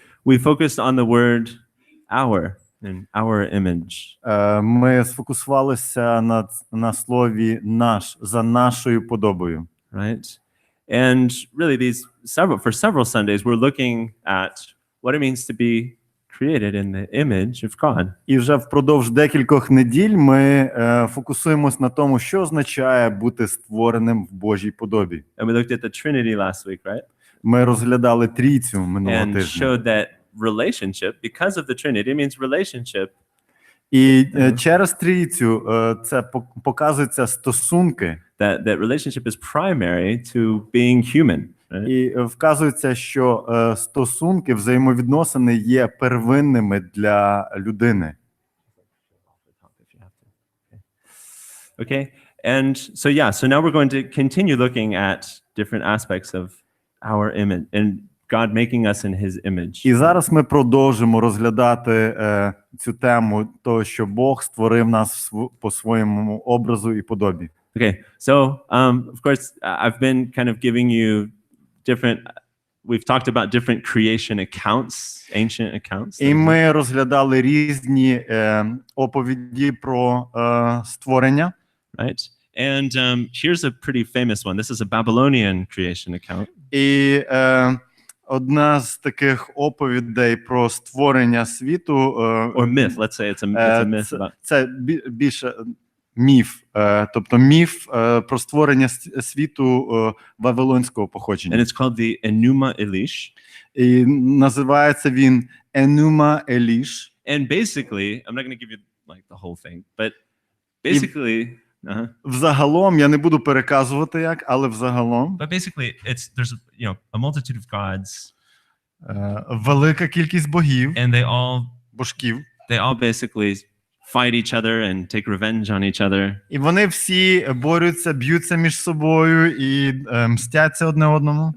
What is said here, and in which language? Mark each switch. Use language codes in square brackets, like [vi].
[en] we focused on the word our and our image. [uk] ми сфокусувалися на слові наш, за нашою подобою. [en] Right? And really for several Sundays, we're looking at what it means to be created in the image of God. [uk] І вже впродовж декількох неділь ми фокусуємось на тому, що означає бути створеним в Божій подобі. [en] And we looked at the Trinity last week, right? [uk] Ми розглядали трійцю минулого [en] And [uk] тижня. [en] showed that relationship, because of the Trinity, it means relationship. [uk] І через трійцю це показуються стосунки. [en] That relationship is primary to being human. Right? [uk] І вказується, що стосунки, взаємовідносини є первинними для людини. [en] Okay, and so now we're going to continue looking at different aspects of our image and God making us in His image. [uk] І зараз ми продовжимо розглядати цю тему, того, що Бог створив нас по своєму образу і подобі. [en] Okay, so of course I've been kind of giving you different we've talked about different creation accounts, ancient accounts. [uk] І ми розглядали різні оповіді про створення. [en] Right? And here's a pretty famous one. This is a Babylonian creation account. [uk] І одна з таких оповідей про створення світу [en] Or myth, let's say it's a myth about. [uk] Це більше міф, тобто міф про створення світу вавилонського походження. [en] And it's called the Enuma Elish. [uk] І називається він Enuma Elish. [en] And basically, I'm not going to give you like the whole thing, but basically, [uk] Взагалом, я не буду переказувати як, але взагалом. [en] But basically, there's a multitude of gods. [uk] Велика кількість богів, [en] And [uk] божків. [en] They all basically fight each other and take revenge on each other. [uk] І вони всі борються, б'ються між собою і мстяться одне одному.